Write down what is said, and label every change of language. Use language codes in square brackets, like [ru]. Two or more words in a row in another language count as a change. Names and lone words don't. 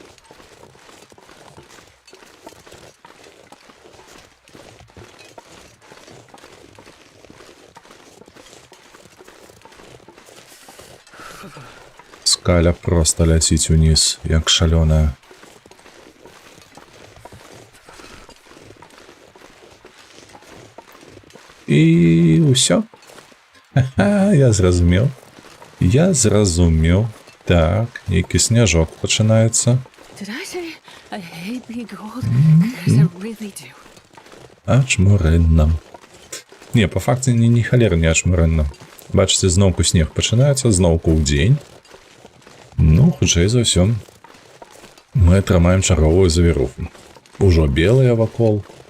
[be] Скаля просто ляціць уніз, як шалёная. І ўсё. Ха-ха, я зразумеў. Я зразумеў. Так, нейкі сняжок пачынаецца. [en] Did I say I hate being cold? Because I really do. [be] Ачмурэнна. Не, па факце не халер не ачмурэнна. Бачыце, зноўку снег пачынаецца, зноўку ў дзень. Ну, хутчэй за ўсё. Мы атрымаем чарговую завіруху. Ужо белыя вакол.